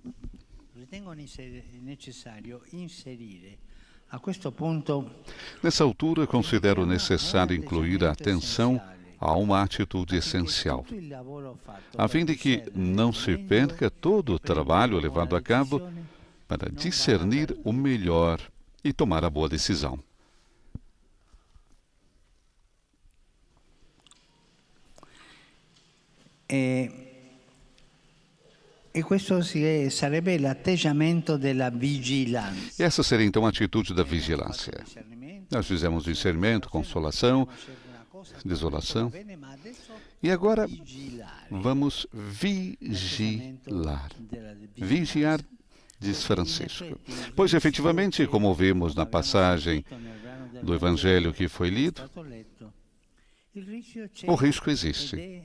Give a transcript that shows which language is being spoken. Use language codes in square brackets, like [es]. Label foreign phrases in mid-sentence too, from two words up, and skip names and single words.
[pt] Nessa altura, considero necessário incluir a atenção a uma atitude essencial, a fim de que não se perca todo o trabalho levado a cabo para discernir o melhor e tomar a boa decisão. [it] E questo sarebbe l'atteggiamento della vigilanza. [pt] E essa seria então a atitude da vigilância. Nós fizemos discernimento, consolação, desolação. E agora vamos vigilar. Vigiar, diz Francisco. Pois efetivamente, como vimos na passagem do Evangelho que foi lido, o risco existe.